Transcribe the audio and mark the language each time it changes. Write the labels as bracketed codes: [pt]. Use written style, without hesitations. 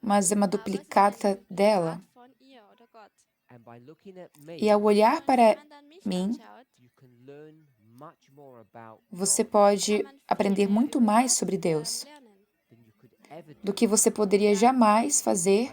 [pt] mas é uma duplicata dela. [en] And by looking at me, [pt] E ao olhar para mim, [en] you can learn much more about [pt] você [en] God [pt] pode aprender muito mais sobre Deus [en] than you could ever do [pt] do que você poderia jamais fazer